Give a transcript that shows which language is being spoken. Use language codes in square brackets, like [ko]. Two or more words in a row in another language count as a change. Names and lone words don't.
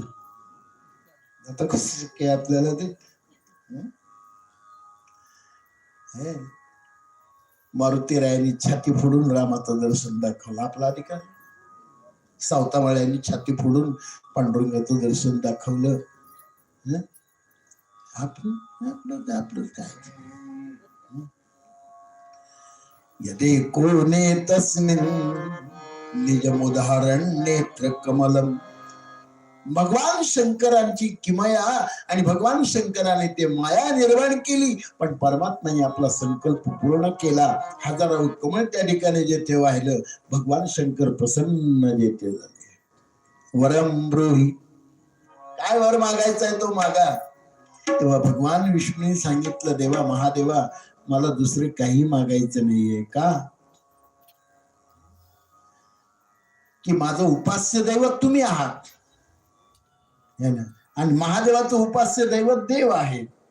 [mr] आता कसं काय आपल्याला ते मारुती रायांनी छाती फोडून रामाचं दर्शन दाखवलं. आपला अधिकार. सावतामाळ्यांनी छाती फोडून पांडुरंगाचं दर्शन दाखवलं. आपलं काय? [sa] यदे कोणे तस्मिन निजमुदाहरण नेत्र कमलम. [mr] भगवान शंकरांची किमया आणि भगवान शंकराने ते माया निर्माण केली, पण परमात्म्याने आपला संकल्प पूर्ण केला. हजारो कमळ त्या ठिकाणी जेथे वाहिलं, भगवान शंकर प्रसन्न जेथे झाले. [sa] वरम ब्रूहि. [mr] काय वर मागायचा आहे तो मागा. तेव्हा भगवान विष्णूने सांगितलं, देवा महादेवा मला दुसरे काही मागायचं नाहीये. का? की माझं उपास्य दैवत तुम्ही आहात आणि महादेवाचं उपास्य दैवत देव आहे.